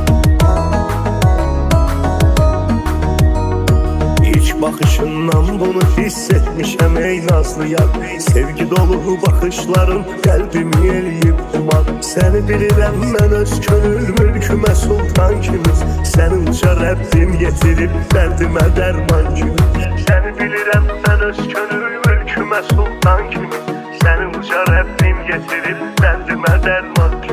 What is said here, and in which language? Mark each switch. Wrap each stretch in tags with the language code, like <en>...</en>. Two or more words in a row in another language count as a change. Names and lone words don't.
<tr>Bakışından bunu ey nazlı yar. Sevgi dolu bakışların kalbimi</tr> <az>eləyib duman. Səni bilirəm mən öz könül mülkümə sultan kimi. Səni uca Rəbbim getirib dərdimə dərman kimi. Səni bilirəm mən öz könül mülkümə sultan kimi. Səni uca Rəbbim getirib dərdimə dərman kimi.</az>